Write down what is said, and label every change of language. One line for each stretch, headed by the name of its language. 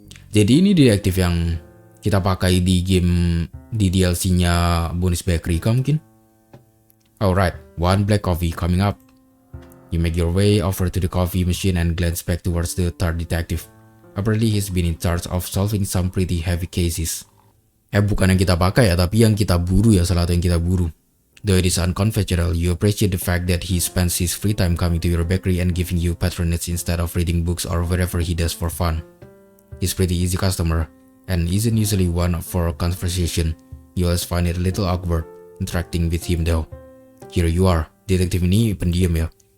Indonesian: Jadi ini detektif yang kita pakai di game di DLC-nya bonus bakery kah mungkin?
English: Alright, one black coffee coming up. You make your way over to the coffee machine and glance back towards the third detective. Apparently he's been in charge of solving some pretty heavy cases.
Indonesian: Bukan yang kita pakai ya, tapi yang kita buru ya, salah satu yang kita buru.
English: Though it is unconventional, you appreciate the fact that he spends his free time coming to your bakery and giving you patronage instead of reading books or whatever he does for fun. He's pretty easy customer, and isn't usually one for a conversation. You always find it a little awkward interacting with him though. Here you are,
Indonesian: detektif ini pendiam ya.